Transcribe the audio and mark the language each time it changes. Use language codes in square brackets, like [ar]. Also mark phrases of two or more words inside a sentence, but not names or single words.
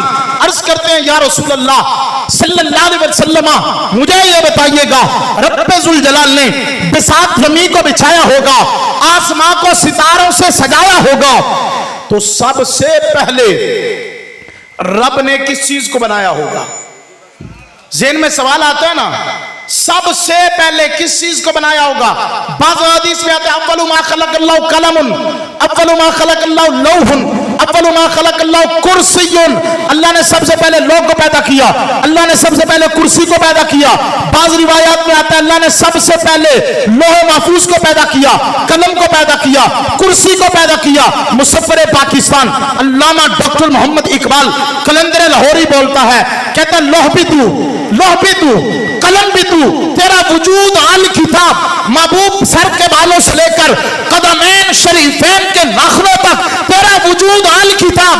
[hi] अर्ज करते हैं, [ar] يا رسول الله صلى الله عليه وسلم, [hi] मुझे ये बताइएगा, रब्बे जुल जलाल ने बिसात ज़मीन को बिछाया होगा, आसमां को सितारों से सजाया होगा, तो सबसे पहले रब ने किस चीज को बनाया होगा? ज़हन में सवाल आता है ना, सबसे पहले किस चीज को बनाया होगा? बाज़ हदीस में आता है, [ar] أولُ ما خلق الله قلمٌ، أولُ ما خلق الله لوحٌ، أولُ ما خلق الله كرسيٌ. [hi] अल्लाह ने सबसे पहले लौह को पैदा किया, अल्लाह ने सबसे पहले कुर्सी को पैदा किया। बाज़ रिवायात में आता है अल्लाह ने सबसे पहले लौह महफूज को पैदा किया, कलम को पैदा किया, कुर्सी को पैदा किया। मुसव्विर पाकिस्तान अल्लामा डॉक्टर मोहम्मद इकबाल कलंदर लाहौरी बोलता है, कहता है लौह भी तू, लौह भी तू, कलम भी तू, तेरा वजूद [ar] الكتاب, [hi] महबूब सर के बालों से लेकर कदमैन शरीफैन के नाखुनों तक तेरा वजूद [ar] الكتاب.